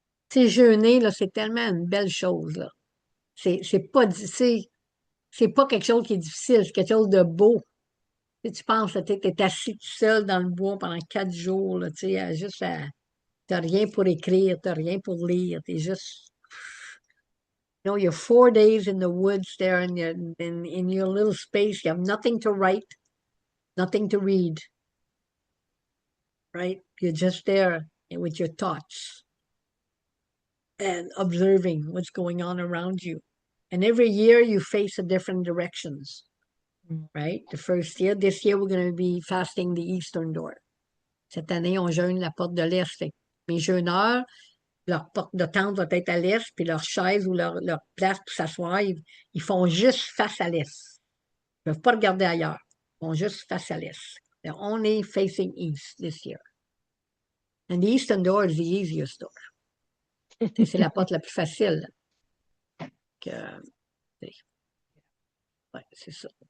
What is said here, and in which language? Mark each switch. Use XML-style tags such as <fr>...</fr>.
<fr>Tu sais, jeûner, là, c'est tellement une belle chose, là. C'est pas quelque chose qui est difficile, c'est quelque chose de beau. Tu penses, tu es assis tout seul dans le bois pendant 4 jours, là, tu sais, t'as rien pour écrire, t'as rien pour lire, t'es juste.</fr> <en>You're 4 days in the woods there in your little space. You have nothing to write. nothing to read, right? You're just there with your thoughts and observing what's going on around you. And every year you face a different directions, right? The first year, this year we're going to be fasting the eastern door.</en> <fr>Cette année, on jeûne la porte de l'Est. Fait que mes jeûneurs, leur porte de tente va être à l'Est, puis leur chaise ou leur place pour s'asseoir, ils font juste face à l'Est. Ils ne peuvent pas regarder ailleurs. Ils font juste face à l'Est.</fr> <en>They're only facing east this year. And the eastern door is the easiest door.</en> <fr>C'est la porte la plus facile. Que, ouais, c'est ça.</fr>